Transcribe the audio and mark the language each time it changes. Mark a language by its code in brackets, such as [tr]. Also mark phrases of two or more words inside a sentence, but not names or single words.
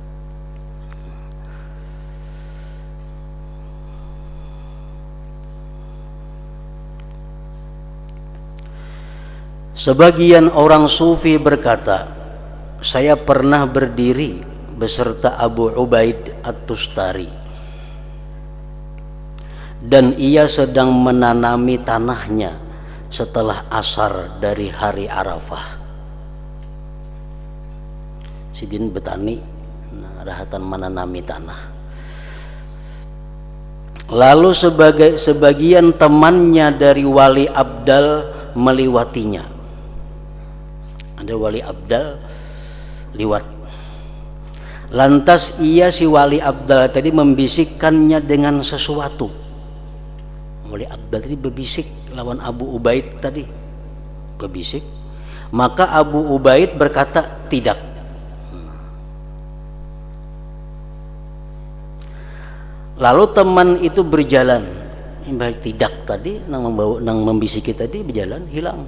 [id] Sebagian orang sufi berkata, saya pernah berdiri beserta Abu Ubaid At-Tustari dan ia sedang menanami tanahnya setelah asar dari hari Arafah. [bjn] Sidin betani, rahatan menanami tanah. [id] Lalu sebagian temannya dari Wali Abdal melewatinya. [bjn] Ada Wali Abdal liwat. [id] Lantas si Wali Abdal tadi membisikkannya dengan sesuatu. [bjn] Wali Abdal tadi berbisik lawan Abu Ubaid tadi. Berbisik. [id] Maka Abu Ubaid berkata tidak. Lalu teman itu berjalan. [bjn] Tidak tadi nang membisiki tadi berjalan hilang.